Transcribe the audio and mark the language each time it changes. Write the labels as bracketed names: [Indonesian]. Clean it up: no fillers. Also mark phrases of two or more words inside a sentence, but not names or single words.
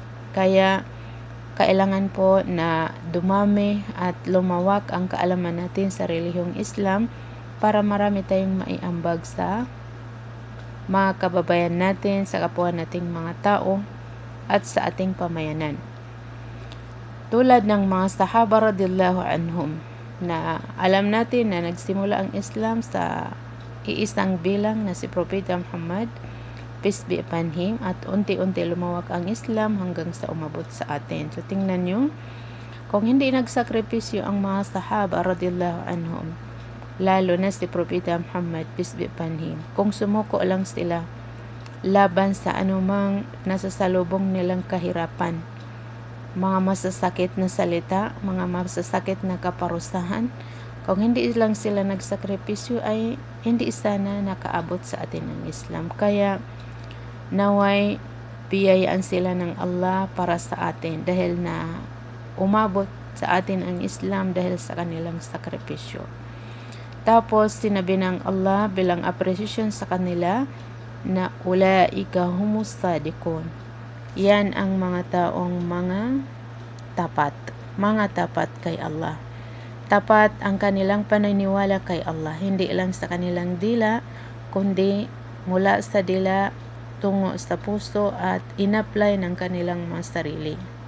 [Filipino] Kaya kailangan po na dumami at lumawak ang kaalaman natin sa relihiyong Islam para marami tayong maiambag sa mga kababayan natin, sa kapwa nating mga tao at sa ating pamayanan. Tulad ng mga sahaba [Arabic] رضي الله عنهم, [Filipino] na alam natin na nagsimula ang Islam sa iisang bilang na si Propeta Muhammad, [English] peace be upon him, [Filipino] at unti-unti lumawak ang Islam hanggang sa umabot sa atin. So tingnan nyo, kung hindi nagsakripisyo ang mga sahaba [Arabic] رضي الله عنهم, [Filipino] lalo na si Propeta Muhammad, [English] peace be upon him, [Filipino] kung sumuko lang sila laban sa anumang nasasalubong nilang kahirapan, mga masasakit na salita, mga masasakit na kaparusahan, kung hindi lang sila nagsakripisyo ay hindi sana nakaabot sa atin ang Islam. Kaya naway biyayaan sila ng Allah para sa atin dahil na umabot sa atin ang Islam dahil sa kanilang sakripisyo. Tapos sinabi ng Allah bilang appreciation sa kanila na [Arabic] أولئك هم الصادقون. [Filipino] Yan ang mga taong mga tapat kay Allah. Tapat ang kanilang paniniwala kay Allah, hindi lang sa kanilang dila, kundi mula sa dila tungo sa puso at in-apply ng kanilang mga sarili.